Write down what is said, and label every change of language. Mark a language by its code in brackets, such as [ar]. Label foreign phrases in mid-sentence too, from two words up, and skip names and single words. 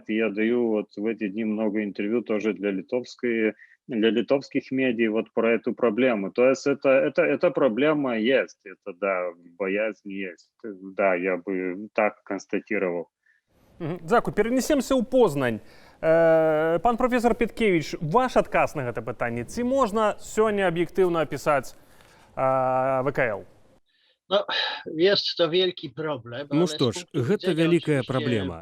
[ru] И я даю вот в эти дни много интервью тоже для литовских медиа вот про эту проблему. То есть эта проблема есть, это да, боязнь есть. Да, я бы так констатировал. [be] Дзякуй. Перенесемся ў Познань. Пан професор Піткевіч, ваш адказ на гэта пытанне. Ці можна сёння аб'ектыўна апісаць ВКЛ? Ну што ж, гэта вялікая праблема.